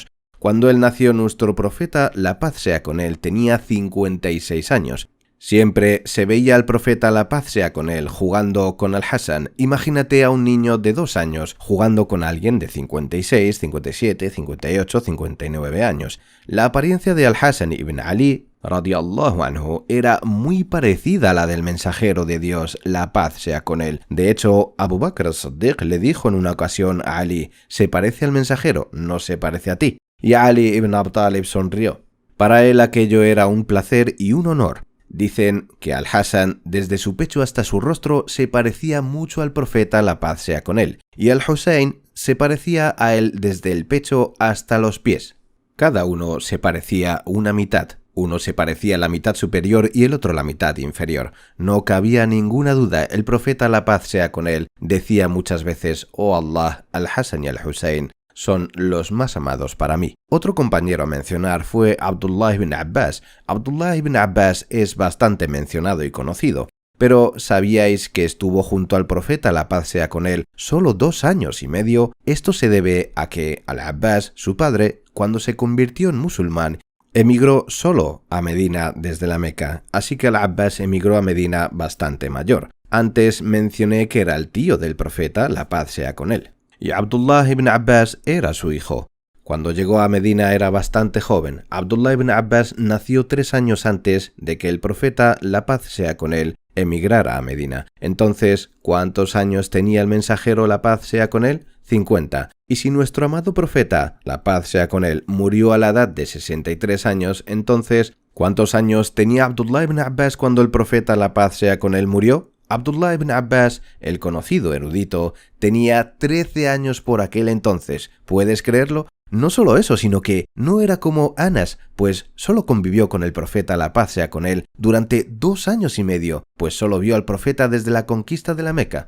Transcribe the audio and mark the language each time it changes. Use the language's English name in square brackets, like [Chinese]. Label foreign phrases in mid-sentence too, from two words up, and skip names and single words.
[Spanish] Cuando él nació, nuestro profeta, la paz sea con él, tenía 56 años. Siempre se veía al profeta, la paz sea con él, jugando con Al-Hasan. Imagínate a un niño de 2 años jugando con alguien de 56, 57, 58, 59 años. La apariencia de Al-Hasan ibn Ali [Arabic] رضي الله عنه, [Spanish] era muy parecida a la del mensajero de Dios, la paz sea con él. De hecho, Abu Bakr as-Siddiq le dijo en una ocasión a Ali: «¿Se parece al mensajero? No se parece a ti». Y Ali ibn Abi Talib sonrió. Para él aquello era un placer y un honor. Dicen que al-Hasan, desde su pecho hasta su rostro, se parecía mucho al profeta, la paz sea con él, y al-Hussein se parecía a él desde el pecho hasta los pies. Cada uno se parecía una mitad. Uno se parecía a la mitad superior y el otro a la mitad inferior. No cabía ninguna duda. El profeta, la paz sea con él, decía muchas veces: «Oh Allah, al-Hasan y al-Hussein son los más amados para mí». Otro compañero a mencionar fue Abdullah ibn Abbas. Abdullah ibn Abbas es bastante mencionado y conocido, pero ¿sabíais que estuvo junto al profeta, la paz sea con él, solo 2 años y medio? Esto se debe a que al-Abbas, su padre, cuando se convirtió en musulmán, emigró solo a Medina desde la Meca, así que al-Abbas emigró a Medina bastante mayor. Antes mencioné que era el tío del profeta, la paz sea con él, y Abdullah ibn Abbas era su hijo. Cuando llegó a Medina era bastante joven. Abdullah ibn Abbas nació 3 años antes de que el profeta, la paz sea con él, emigrara a Medina. Entonces, ¿cuántos años tenía el mensajero, la paz sea con él? 50. Y si nuestro amado profeta, la paz sea con él, murió a la edad de 63 años, entonces, ¿cuántos años tenía Abdullah ibn Abbas cuando el profeta, la paz sea con él, murió? Abdullah ibn Abbas, el conocido erudito, tenía 13 años por aquel entonces. ¿Puedes creerlo? No solo eso, sino que no era como Anas, pues solo convivió con el profeta, la paz sea con él, durante 2 años y medio, pues solo vio al profeta desde la conquista de la Meca.